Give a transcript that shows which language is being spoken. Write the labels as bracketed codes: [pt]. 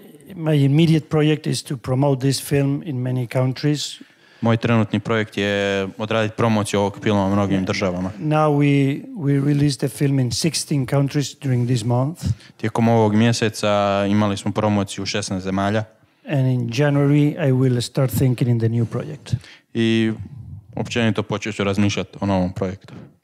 [en] My immediate project is to promote this film in many countries. [hr] Moj trenutni projekt je odraditi promociju ovog filma u mnogim državama. [en] Now we released the film in 16 countries during this month. [hr] Tijekom ovog mjeseca imali smo promociju u 16 zemalja. [en] And in January I will start thinking in the new project. [hr] I općenito počet ću razmišljati o novom projektu.